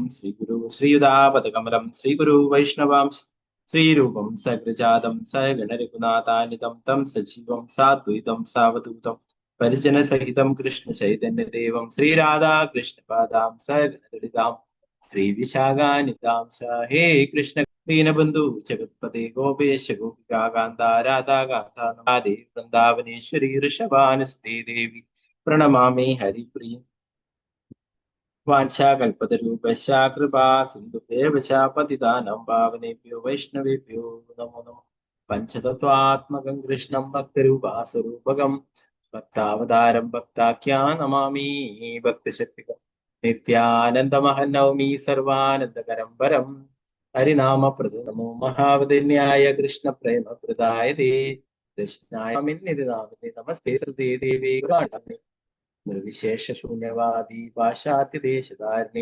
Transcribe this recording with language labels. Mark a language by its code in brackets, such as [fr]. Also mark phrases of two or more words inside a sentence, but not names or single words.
[sa] ശ്രീഗുരു ശ്രീയുതാപദകമലം ശ്രീഗുരു വൈഷ്ണവാംശ ശ്രീരൂപം സഗ്രജാതം സഗണരഘുനാഥാനിതം തം സജീവം സാദ്വൈതം സാവധൂതം പരിജന സഹിതം കൃഷ്ണ ചൈതന്യദേവം ശ്രീരാധാകൃഷ്ണപാദാം സഗണലളിതാം ശ്രീ വിശാഖാനിതാം ഹേ കൃഷ്ണ ദീനബന്ധു ജഗത്പദേ ഗോപേശ ഗോപികാ കാന്ത രാധാ ഗാധാ വൃന്ദാവനേശ്വരി ഋഷഭാനുസുതേ ദേവി പ്രണമാമി ഹരിപ്രിയ. വാഞ്ചാകൽപതരൂപശ്ച കൃപാ സിന്ധുഭ്യശ്ച പതിതാനാം പാവനേഭ്യോ വൈഷ്ണവേഭ്യോ നമോ നമഃ. പഞ്ചതത്വാത്മകം കൃഷ്ണം ഭക്തരൂപാസ്വരൂപകം ഭക്താവതാരം ഭക്താഖ്യാ നമാമി ഭക്തശക്തികം. നിത്യാനന്ദമഹം നൗമി സർവാനന്ദകരം വരം ഹരിനാമപ്രദ നമോ മഹാവദന്യായ കൃഷ്ണ പ്രേമ പ്രദായതേ കൃഷ്ണായ നമസ്തേ സുതേ ദേവി നിർവിശേഷ ശൂന്യവാദി പാശ്ചാത്യദേശധാരിണി.